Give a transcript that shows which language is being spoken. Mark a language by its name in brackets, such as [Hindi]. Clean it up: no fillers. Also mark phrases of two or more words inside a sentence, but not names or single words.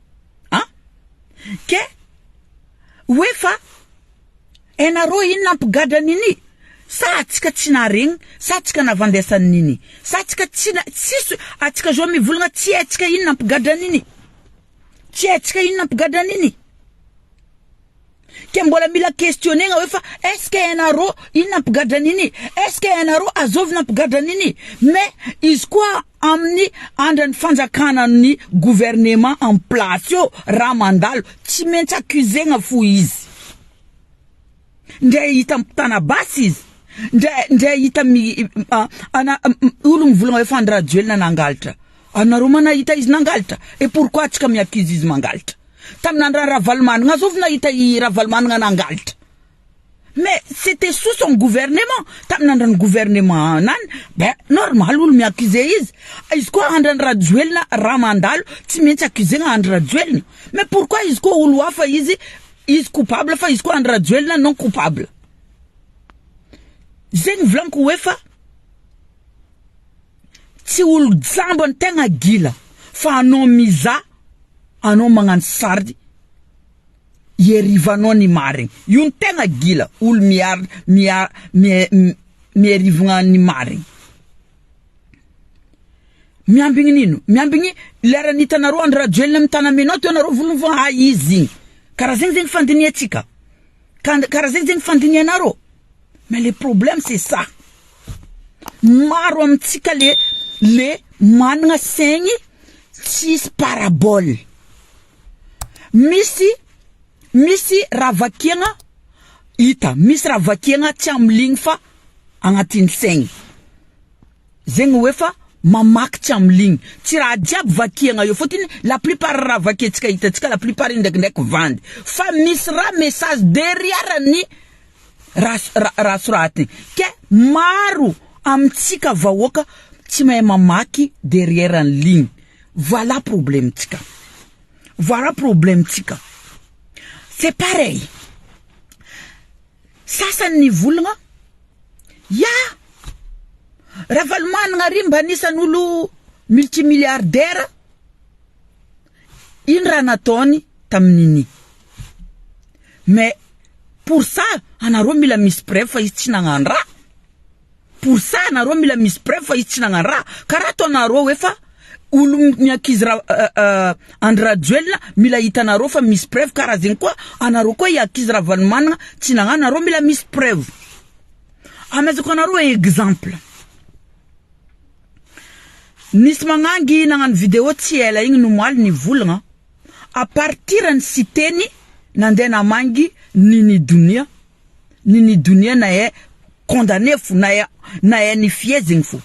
[Malagasy] Ke hoe fa enareo ino nampigadra nini, sa atsika tsy naregny, sa atsika navandesany nini, sa atsika tsy atsika zo mivolagna tsy atsika ino nampigadra nini, tsy atsika ino nampigadra nini. Ke mbola mila questionnegna hoe fa [French] est-ce que [Malagasy] enareo ino nampigadra nini, [French] est-ce que [Malagasy] enareo azovy nampigadra nini. Mais izy koa amin'ny andran'ny fanjakana ny [French] gouvernement en place [Malagasy] yo raha mandalo tsy maintsy accusegna fo izy. Ndre hita tana basy izy, ndre hita olo mivolagna hoe fa Andry Rajoelina nangalatra. Anareo manahita izy nangalatra, [French] et pourquoi [Malagasy] tsika mi-accuse izy mangalatra? Tamin'andro raha valomanagna azovy nahita raha valomanagna nangalatra. [French] Mais c'était sous son gouvernement. [Malagasy] Tamin'andro ny gouvernement nany, normal olo mi-accuse izy. Izy koa Andry Rajoelina raha mandalo tsy maintsy accusegna Andry Rajoelina. [French] Mais pourquoi [Malagasy] izy koa olo hafa izy izy coupable fa izy koa Andra Joelina [French] non coupable. [Malagasy] Zegny volaniko hoe fa tsy olo jambony tegna gila fa anao miza anao magnano sardy ierivanao ny marigny. Io ny tegna gila olo mierivagna ny marigny. Miambigny nino? Miambigny lera nitanareo Andra Joelina mitanamenao to anareo volovona izy igny. Karaha zegny fandiniantsika. Karaha zegny fandinianareo. [French] Mais le problème c'est ça. [Malagasy] Maro amitsika le managna saigny tsisy parabole. Misy ravakiagna ita, misy ravakiagna tsy amligny fa agnatin'ny saigny. Zegny hoe fa mamaky tsy amligny. Tsy raha jiaby vakiagna io fotiny [French] la plupart [Malagasy] raha vakiantsika hitantsika [French] la plupart [Malagasy] ndraikindraiky vandy. Fa misy raha [French] message derrière [Malagasy] ny raha soratiny. Ke maro amitsika vahoaka tsy mahay mamaky derrière ny ligne. [French] Voilà problème [Malagasy] tsika. [French] Voilà problème [Malagasy] tsika. [French] C'est pareil. [Malagasy] Sasany volagna Ravalmanagna ry mba nisan'olo multimilliardaire. Iny raha nataony tamin'iny. [French] Mais pour ça, [Malagasy] anareo mila misy preuve fa izy tsy nagnano raha. [French] Pour ça, [Malagasy] anareo mila misy preuve fa izy tsy nagnano raha. Karaha ataonareo hoe fa olo miakizy Andra Joelina mila hitanareo fa misy preuve karaha zegny koa anareo koa iakizy Ravalomanagna tsy nagnano, anareo mila misy preuve. Amezako anareo exemple. Nisy magnangy nagnano vidéo tsy ela igny nomaly ny volagna [French] a partir [Malagasy] ny siteny nandeha namangy Nini Dunia na e condamné fo na e ny fiezigny fo.